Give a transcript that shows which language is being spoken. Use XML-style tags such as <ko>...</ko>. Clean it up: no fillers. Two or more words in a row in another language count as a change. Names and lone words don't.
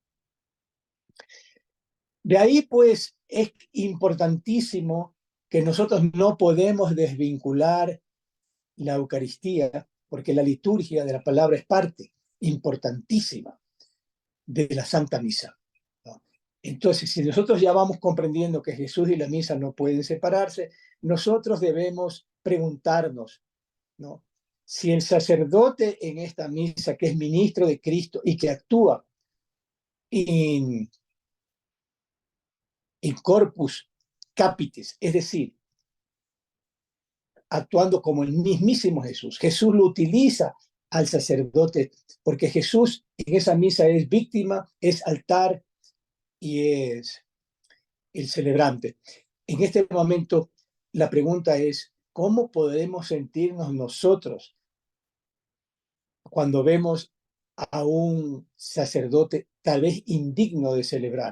<es>De ahí, pues, es importantísimo que nosotros no podemos desvincular la Eucaristía, porque la liturgia de la palabra es parte importantísima de la Santa Misa, ¿no? Entonces, si nosotros ya vamos comprendiendo que Jesús y la misa no pueden separarse, nosotros debemos preguntarnos, ¿no?, si el sacerdote en esta misa, que es ministro de Cristo y que actúa</es> <la>in corpus capitis,</la> <es>es decir, actuando como el mismísimo Jesús. Jesús lo utiliza al sacerdote, porque Jesús en esa misa es víctima, es altar y es el celebrante. En este momento, la pregunta es, ¿cómo podemos sentirnos nosotros cuando vemos a un sacerdote tal vez indigno de celebrar?</es>